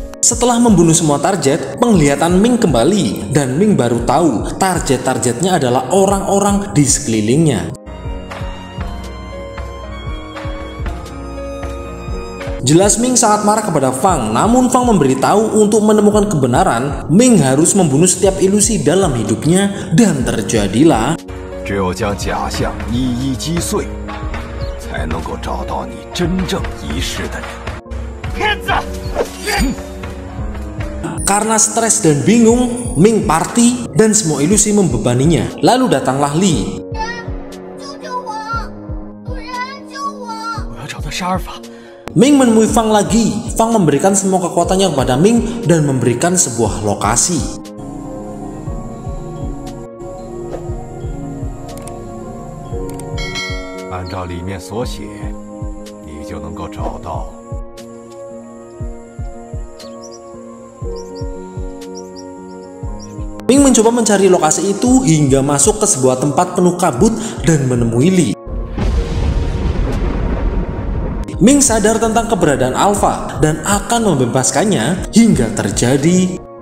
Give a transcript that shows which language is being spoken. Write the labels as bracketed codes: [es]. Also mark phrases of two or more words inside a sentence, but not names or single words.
[id] Setelah membunuh semua target, penglihatan Ming kembali dan Ming baru tahu target-targetnya adalah orang-orang di sekelilingnya. Jelas Ming sangat marah kepada Fang, namun Fang memberitahu untuk menemukan kebenaran, Ming harus membunuh setiap ilusi dalam hidupnya dan terjadilah. [zh] 只有将假象一一击碎，才能够找到你真正遗失的人。骗子！ [id] Karena stres dan bingung, Ming party dan semua ilusi membebaninya. Lalu datanglah Li. [zh] 救救我！有人救我！我要找的是阿尔法。 [id] Ming menemui Fang lagi. Fang memberikan semua kekuatannya kepada Ming dan memberikan sebuah lokasi. [zh] 按照里面所写，你就能够找到。 [id] Ming mencoba mencari lokasi itu hingga masuk ke sebuah tempat penuh kabut dan menemui Li. Ming sadar tentang keberadaan Alpha dan akan membebaskannya hingga terjadi.